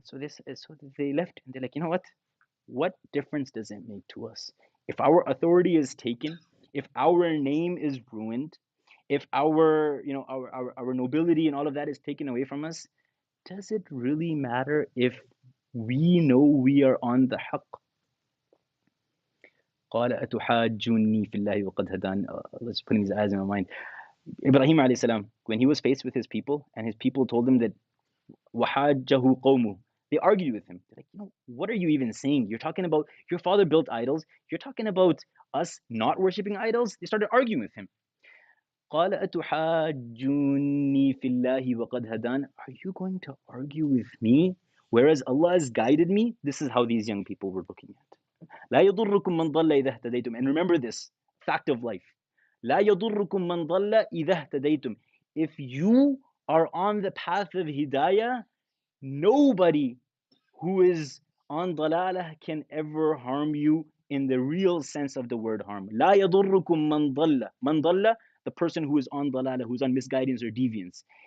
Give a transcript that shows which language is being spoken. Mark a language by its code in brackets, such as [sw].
[en] So they left and they're like, you know what difference does it make to us? If our authority is taken, if our name is ruined, if our, you know, our nobility and all of that is taken away from us, does it really matter if we know we are on the haqq? [ar] قال أتحاجوني في الله وقد هدان. [en] Let's put his eyes in my mind. Ibrahim alayhi salam, when he was faced with his people and his people told him that [ar] وحاجه قومه, [en] they argued with him. They're like, you know, what are you even saying? You're talking about your father built idols. You're talking about us not worshipping idols. They started arguing with him. [ar] قال أتحاجوني في الله وقد هدان. [en] Are you going to argue with me whereas Allah has guided me? This is how these young people were looking at. [ar] لا يضركم من ضل إذا اهتديتم. [en] And remember this fact of life. [ar] لا يضركم من ضل إذا اهتديتم. [en] If you are on the path of hidayah, nobody who is on dalalah can ever harm you in the real sense of the word harm. [ar] لا يضركم من ضل. من ضل, [en] the person who is on dalalah, who's on misguidance or deviance.